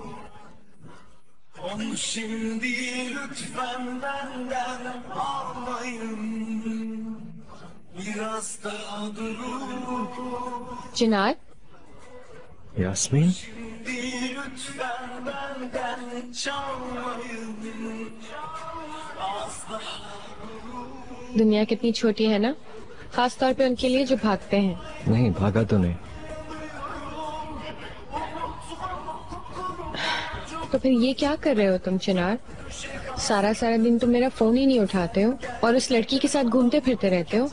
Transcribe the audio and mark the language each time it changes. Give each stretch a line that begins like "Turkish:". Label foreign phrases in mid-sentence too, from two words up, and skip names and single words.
Turkish: Onu şimdi lütfen benden almayın. Biraz daha durun. Çınar, यास्मीन, Şimdi lütfen benden çalmayın. Az daha
Hindi: दुनिया कितनी छोटी है ना, खास तौर पे उनके लिए जो भागते हैं। नहीं भागा तो नहीं। तो फिर ये क्या कर रहे हो तुम चिनार? सारा सारा दिन तुम मेरा फोन ही नहीं उठाते हो और उस लड़की के साथ घूमते फिरते रहते हो।